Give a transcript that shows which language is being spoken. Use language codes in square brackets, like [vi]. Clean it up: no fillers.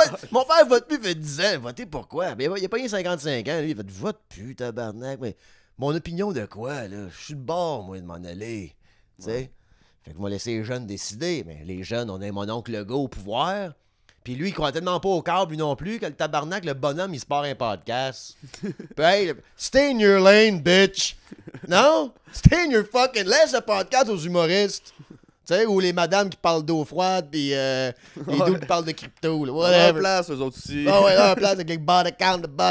[fr] Mon père vote plus, il fait 10 ans. Voter pourquoi? Mais il a pas eu 55 ans. Lui, il fait vote plus, tabarnak. Mais mon opinion de quoi, là? Je suis de bord, moi, de m'en aller. Tu sais? Ouais. Fait que je vais laisser les jeunes décider. Mais les jeunes, on a mon oncle Legault au pouvoir. Puis lui, il croit tellement pas au câble, lui non plus, que le tabarnak, le bonhomme, il se part un podcast. [en] Puis hey, stay in your lane, bitch. [fr] Non? [en] Stay in your fucking... [fr] Laisse le podcast aux humoristes. Tu sais, ou les madames qui parlent d'eau froide, puis les dudes qui parlent de crypto, là, whatever. En place, eux autres aussi. Ah ouais, là, en place avec les bot account.